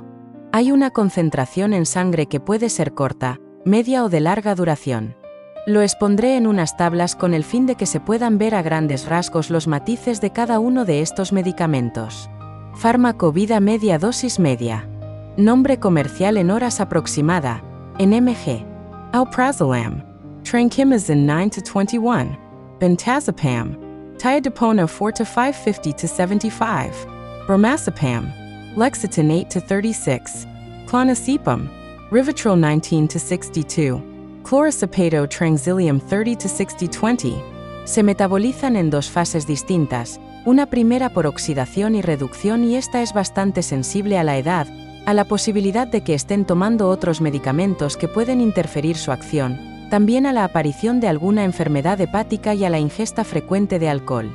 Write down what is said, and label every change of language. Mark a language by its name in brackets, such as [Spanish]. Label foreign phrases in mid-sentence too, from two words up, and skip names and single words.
[Spanish] Hay una concentración en sangre que puede ser corta, media o de larga duración. Lo expondré en unas tablas con el fin de que se puedan ver a grandes rasgos los matices de cada uno de estos medicamentos. Fármaco vida media dosis media. Nombre comercial en horas aproximada, en mg. Alprazolam. Trankimazin 9 to 21. Bentazepam. Tiadepona 4 to 550 to 75. Bromazepam. Lexotan 8 to 36. Clonazepam. Rivotril 19 to 62. Chlorcipato tranxilium 30 to 60-20. Se metabolizan en dos fases distintas, una primera por oxidación y reducción y esta es bastante sensible a la edad, a la posibilidad de que estén tomando otros medicamentos que pueden interferir su acción, también a la aparición de alguna enfermedad hepática y a la ingesta frecuente de alcohol.